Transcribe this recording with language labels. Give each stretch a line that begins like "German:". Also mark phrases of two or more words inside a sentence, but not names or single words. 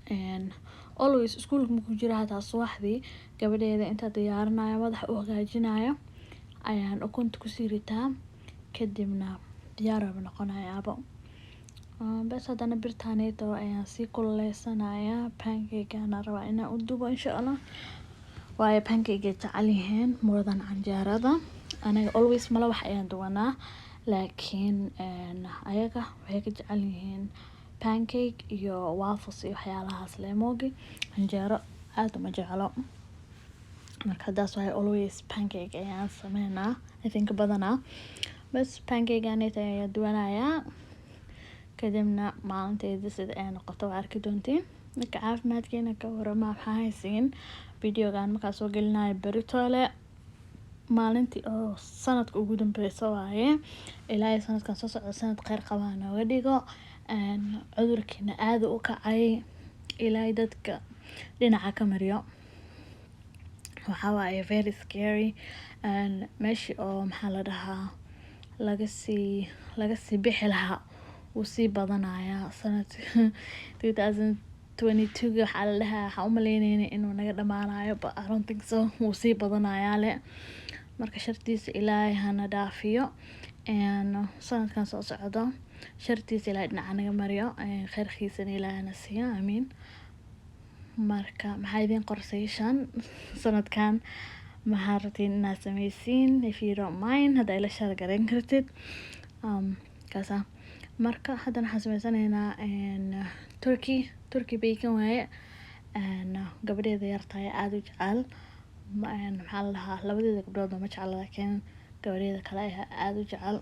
Somali: always iskuulka markuu jiro hataa subaxdii gabadheeda inta diyaarinayo madaxa u hagaajinayo ayaan ukunta kusii ritaa kadibna diyaar baa noqonayaaba. bas haddana birtaaneyto ayaan sii kululeysanaya. pancake ana rabaa inaan u dubo
Arabic: insha Allah,
Somali: waayo pancake jecel yihiin
English: more than
Somali: canjeerada. anaga always mala wax ayaan duwanaa, laakiin ayaga waxay ka jecel yihiin pancake iyo waffles iyo waxyaalahaas lemogi. canjeero aad uma jeclo, marka
English: that's why always
Somali: pancake ayaan sameynaa
English: I think
Somali: badanaa. bas pancake anita ayaan duwanayaa kadibna maalinteeda sida ay noqoto waa arki doontiin. marka caafimaadkeena ka warama maxaa haysiin videogan markaa soo gelinayo beritoole maalintii oo sanadka ugu dambeysa waaye. ilaahay sanadkan soo socda sanad kheyr qaba nooga dhigo. cudurkiina aad u kacay ilaahay dadka dhinaca ka mariyo. waxaa waaye
English: very scary
Somali: meeshii oo maxaa la dhahaa laga sii bixi lahaa wuu sii badanayaa sanad 2022 waxaa la dhahaa waxaan u maleynayna inuu naga dhamaanayo
English: but I don't think so,
Somali: wuu sii badanayaa le. marka shartiisa ilaahay hana dhaafiyo sanadkan soo socdo shartiisa ilaahay dhinaca naga mariyo khayrkiisana ilaahay na siiyo amiin. marka maxaa idin qorshaysaan sanadkan, maxaa rabtiin inaad sameysiin?
English: if you don't mind
Somali: hadda ila share gareyn kartid kaasa. marka haddana waxaan sameysanaynaa
English: turkey bacon
Somali: waaye. gabadheeda yartahay aad u jecel, maxaa la dhahaa labadeeda gabdhood ma jecla laakiin gabadheeda kale ayaa aad u jecel.